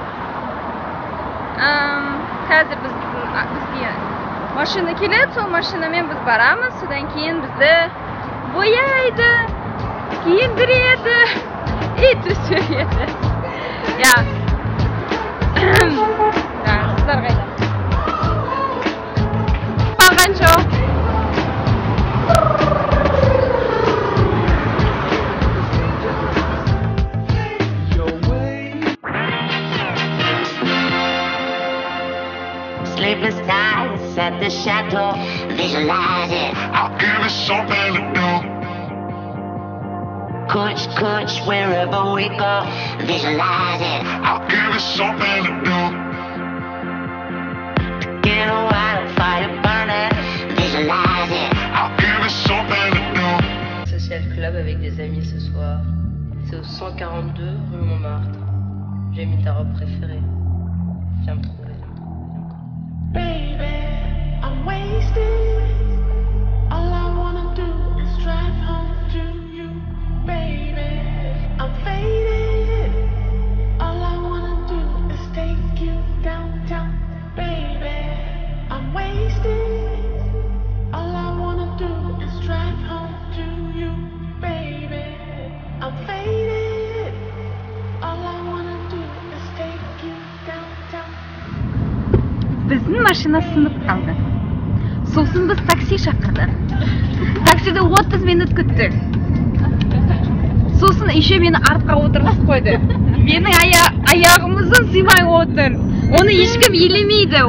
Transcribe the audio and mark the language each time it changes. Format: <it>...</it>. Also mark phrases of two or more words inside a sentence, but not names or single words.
<kk>Қазір бізге машина келеді, сол машинамен біз барамыз, содан кейін бізді бояйды, киіндіреді, и төсереді. Я. Қыздар қайда? Барған жоқ.</kk> <en>Sleepless nights at the chateau, visualize it. I'll give it something to do. Kuch, wherever we go, visualize it. I'll give it something to do. Get a wildfire burning, visualize it. I'll give it something to do. Social club</en> <fr>avec des amis ce soir. C'est au 142 rue Montmartre. J'ai mis ta robe préférée. Viens me trouver.</fr> <en>Baby, I'm wasted. All I wanna do is drive home to you. Baby, I'm faded. All I wanna do is take you downtown. Baby, I'm wasted. All I wanna do is drive home to you. Baby, I'm faded. All I wanna do is take you downtown.</en> <kk>Біздің машина сынып қалды. Сосын біз такси шақырды. Таксиде 30 минут күттік. Сосын еще мені артқа отырғызып қойды. Менің аяғымыздан сыймай отыр. Оны ешкім елемейді.</kk>